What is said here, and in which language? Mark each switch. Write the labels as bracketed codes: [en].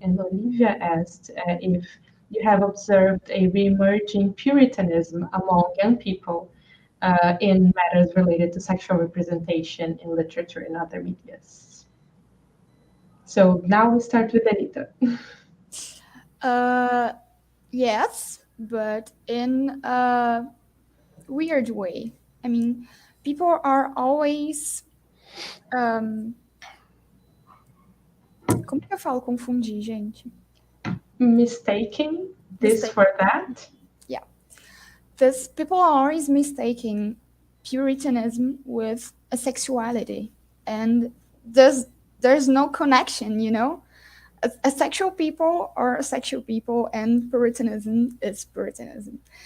[en] And Olivia asked if you have observed a re-emerging Puritanism among young people in matters related to sexual representation in literature and other medias. So now we start with Anita. Yes, but in a weird way. I mean, people are always. [pt] Como que eu falo confundir, gente? [en] Mistaking this for that? Yeah. People are always mistaking Puritanism with a sexuality. And there's no connection, you know? A sexual people are a sexual people, and Puritanism is Puritanism.